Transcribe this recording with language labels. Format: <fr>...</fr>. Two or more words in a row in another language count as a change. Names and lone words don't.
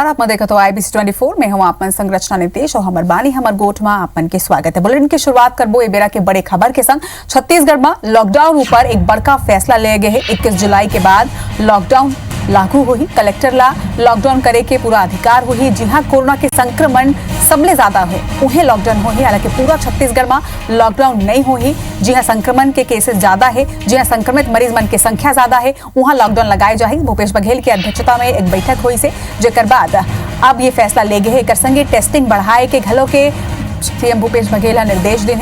<hne>आप देखत हो IBC 24 में हूं आपन संरचना नीतीश और हमर बानी हमर गोठ में आपन के स्वागत है। बुलेटिन की शुरुआत करबो ए बेरा के बड़े खबर के संग। छत्तीसगढ़ में लॉकडाउन ऊपर एक बड़का फैसला ले गए है। 21 जुलाई के बाद लॉकडाउन लागू होही। कलेक्टर ला लॉकडाउन करे के पूरा अधिकार होही। जहां कोरोना के संक्रमण सबले ज्यादा है उन्हें लॉकडाउन होही। हालांकि पूरा छत्तीसगढ़ में लॉकडाउन नहीं होही। जहां संक्रमण के केसेस ज्यादा है, जहां संक्रमित मरीज मन के संख्या ज्यादा है, वहां लॉकडाउन लगाए जाही। भूपेश बघेल की अध्यक्षता में एक बैठक हुई से जेकर बाद अब ये फैसला ले गए है। एकर संगे टेस्टिंग बढ़ाए के घलो के सीएम भूपेश बघेल निर्देश देने।</hne>